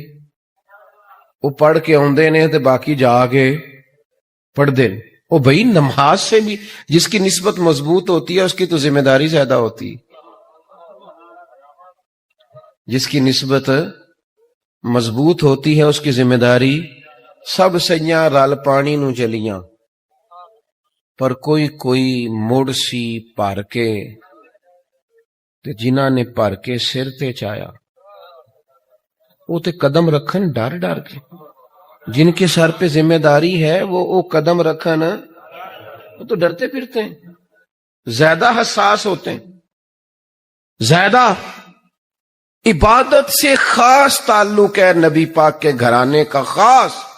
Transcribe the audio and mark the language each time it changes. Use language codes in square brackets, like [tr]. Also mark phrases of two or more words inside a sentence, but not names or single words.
[pa] وہ پڑھ کے آندے نے تے باقی جا کے پڑھ دے. [ur] وہ بھائی نماز سے بھی جس کی نسبت مضبوط ہوتی ہے اس کی تو ذمہ داری زیادہ ہوتی. جس کی نسبت مضبوط ہوتی ہے اس کی ذمہ داری. [pa] سب سیاں رل پانی نو چلیاں، پر کوئی مڑ سی بھر کے، تے جنہاں نے بھر کے سر تے چایا وہ تے قدم رکھن ڈر ڈر کے. [ur] جن کے سر پہ ذمہ داری ہے وہ قدم رکھن، وہ تو ڈرتے پھرتے ہیں، زیادہ حساس ہوتے ہیں. زیادہ عبادت سے خاص تعلق ہے نبی پاک کے گھرانے کا، خاص.